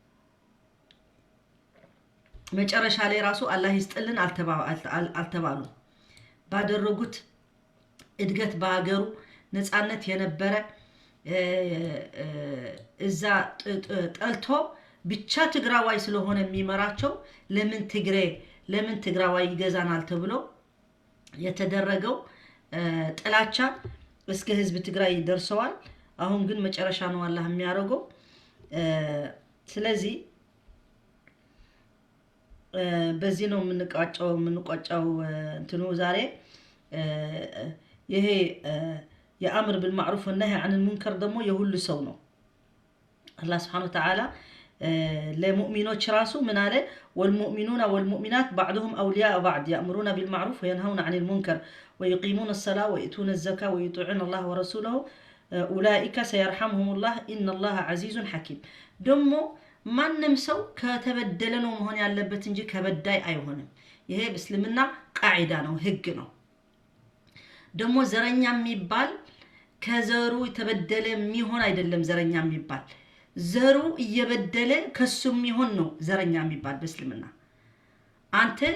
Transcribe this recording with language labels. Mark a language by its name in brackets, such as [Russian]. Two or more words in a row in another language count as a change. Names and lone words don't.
[Amharic] መጨረሻ ላይ ራሱ አላህ ይስጥልን አልተባሉ። ባደረጉት እድገት በሀገሩ ነፃነት የነበረ እዛ ጠልቶ ብቻ ትግራዋይ ስለሆነ የሚመራቸው ለምን ትግራዋይ ይገዛናል ተብሎ የተደረገው ጥላቻ እስከ ህዝብ ትግራይ ደርሰዋል። አሁን ግን መጨረሻ ነው አላህ የሚያደርገው። ስለዚህ በዚህ ነው የምንቋጫው እንትኑ ዛሬ ይሄ የአምር [Arabic] بالمعروف والنهي عن المنكر [Amharic] ደግሞ የሁሉ ሰው ነው። አላህ [Arabic] سبحانه وتعالى [Amharic] ለሙእሚኖች ራሱ ምን አለ? [Arabic] والمؤمنون والمؤمنات بعضهم أولياء بعض يأمرون بالمعروف وينهون عن المنكر ويقيمون الصلاة ويؤتون الزكاة ويطيعون الله ورسوله أولئك سيرحمهم الله إن الله عزيز حكيم። [Amharic] ደግሞ ማንም ሰው ከተበደለ ነው መሆን ያለበት እንጂ ከበዳይ አይሆንም። ይሄ በእስልምና ቃዒዳ ነው፣ ህግ ነው። ደግሞ ዘረኛ የሚባል ከዘሩ የተበደለ የሚሆን አይደለም። ዘረኛ የሚባል ዘሩ እየበደለ ከሱ የሚሆን ነው ዘረኛ የሚባል በእስልምና። አንተ